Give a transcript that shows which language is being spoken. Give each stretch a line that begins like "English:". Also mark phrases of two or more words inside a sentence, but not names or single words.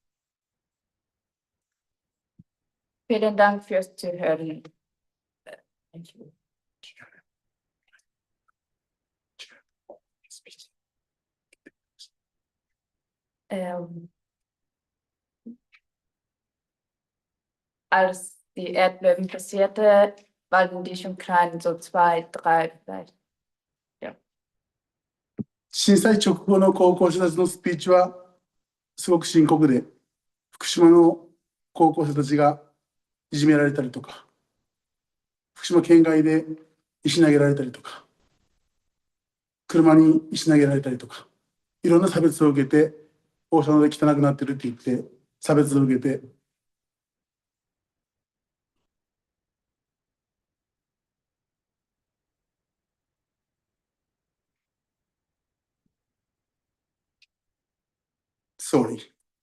German: Vielen Dank fürs Zuhören.
English: Thank you.
German: Als die Erdbeben passierte, waren die schon klein, so 2, 3 vielleicht.
Japanese: 震災直後の高校生たちのスピーチはすごく深刻で、福島の高校生たちがいじめられたりとか、福島県外で石投げられたりとか、車に石投げられたりとか、いろんな差別を受けて、放射能で汚くなってるって言って、差別を受けて、Sorry。